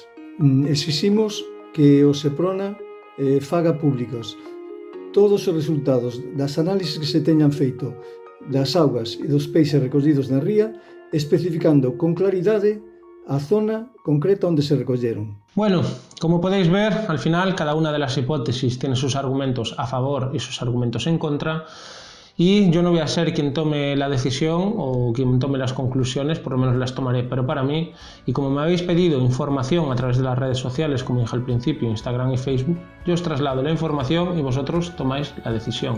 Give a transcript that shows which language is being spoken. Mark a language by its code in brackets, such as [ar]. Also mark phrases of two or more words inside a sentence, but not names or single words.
[gl] Exiximos que o Seprona faga públicos todos os resultados das análisis que se teñan feito das augas e dos peixes recollidos na ría, especificando con claridade a zona concreta onde se recolleron. [es] Bueno, como podéis ver, al final cada una de las hipótesis tiene sus argumentos a favor y sus argumentos en contra. Y yo no voy a ser quien tome la decisión o quien tome las conclusiones, por lo menos las tomaré, pero para mí, y como me habéis pedido información a través de las redes sociales, como dije al principio, Instagram y Facebook, yo os traslado la información y vosotros tomáis la decisión.